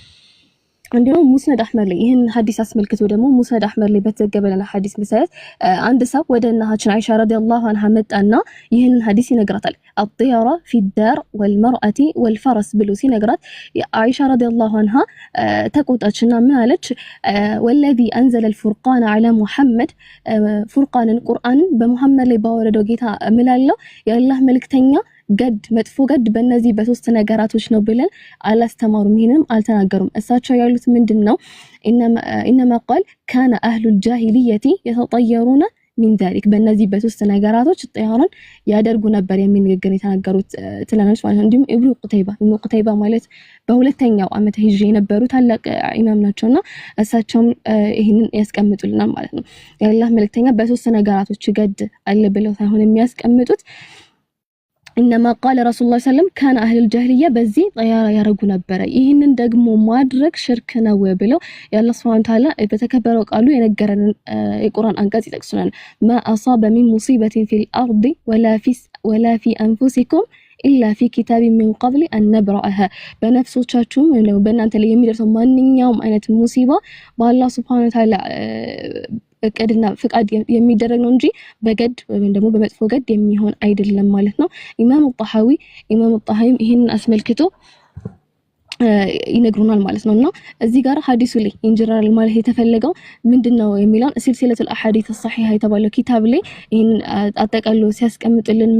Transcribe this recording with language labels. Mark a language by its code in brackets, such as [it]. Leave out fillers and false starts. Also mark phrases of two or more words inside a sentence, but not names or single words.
[am] እንዲሁም ሙስነድ አህመድ ላይ ይሄን ሐዲስ አስመልክቶ ደግሞ ሙስነድ አህመድ ላይ በተዘገበለ ሐዲስ መሰረት አንድ ሰው ወደ እናታችን አይሻ [ar] رضي الله عنها [am] መጣና ይሄን ሐዲስ ይነግራታል። [ar] الطيرة في الدار والمرأة والفرس [am] ብሎ ሲነግራት አይሻ [ar] رضي الله عنها [am] ተቆጣችና ምን አለች? [ar] والذي أنزل الفرقان على محمد [am] ፉርቃንን ቁርአንን በመሐመድ ላይ ባወረደው ጌታ እምላለው የአላህ መልእክተኛ ገድ መጥፎ ገድ በእነዚህ በሶስት ነገራቶች ነው ብለን አላስተማሩም፣ ይሄንም አልተናገሩም። እሳቸው ያሉት ምንድነው? [ar] إنما قال كان أهل الجاهليه يتطيرون من ذلك [am] በእነዚህ በሶስት ነገራቶች ጢያራን ያደርጉ ነበር የሚል ንግግር የተናገሩት ትላልቅ ማለት ነው። እንዲሁም ኢብኑ ቁተይባ ማለት በሁለተኛው ዓመተ ሂጅሪ የነበሩ ታላቅ ኢማም ናቸውና እሳቸውም ይሄንን ያስቀምጡልናል ማለት ነው። የአላህ መልእክተኛ በሶስት ነገራቶች ገድ አለ ብለው ሳይሆን የሚያስቀምጡት [ar] إنما قال رسول الله صلى الله عليه وسلم كان أهل الجاهلية بزي طيارة يرقو نبرة [am] ይህንን ደግሞ ማድረግ ሽርክ ነው ብለው የአላህ [ar] سبحانه وتعالى [am] በተከበረው ቃሉ የነገረን የቁርአን አንቀጽ ይጠቅሱናል። [ar] ما أصاب من مصيبة في الأرض ولا في أنفسكم إلا في كتاب من قبل أن نبرأها [am] በነፍሶቻችሁም ወይም በእናንተ ላይ የሚደርሰው ማንኛውም አይነት ሙሲባ በአላህ [ar] سبحانه وتعالى [am] እቅድና ፍቃድ የሚደረግ ነው እንጂ በገድ ወይም ደግሞ በመጥፎ ገድ የሚሆን አይደለም ማለት ነው። ኢማም ጣሐዊ ይሄንን አስመልክቶ ይነግሩናል ማለት ነውና እዚህ ጋር ሐዲሱ ላይ ኢንጀነራል ማለት የተፈለገው ምንድነው የሚለውን ሲልሲለቱል አሐዲስ الصحيحه የተባለው ኪታብ ላይ ይሄን አጠቃሎ ሲያስቀምጥልን